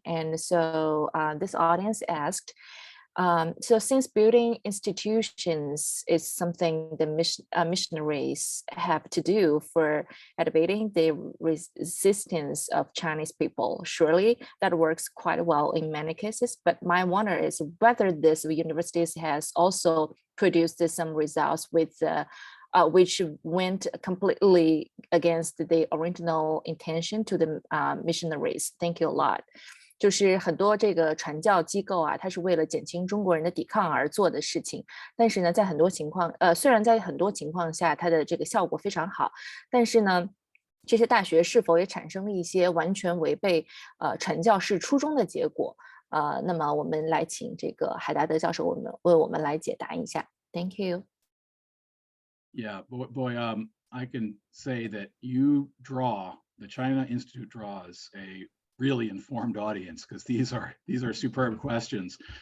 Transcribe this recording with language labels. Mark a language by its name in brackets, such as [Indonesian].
[English] And so this audience asked, so since building institutions is something the missionaries have to do for elevating the resistance of Chinese people, surely that works quite well in many cases. But my wonder is whether this universities has also produced some results with which went completely against the original intention to the missionaries. Thank you a lot. [Chinese] 就是很多这个传教机构啊，它是为了减轻中国人的抵抗而做的事情。但是呢，在很多情况，虽然在很多情况下它的这个效果非常好，但是呢，这些大学是否也产生了一些完全违背传教士初衷的结果？那么我们来请这个海达德教授为我们来解答一下。 [English] Thank you. Yeah, boy, I can say that the China Institute draws a really informed audience, because these are superb questions.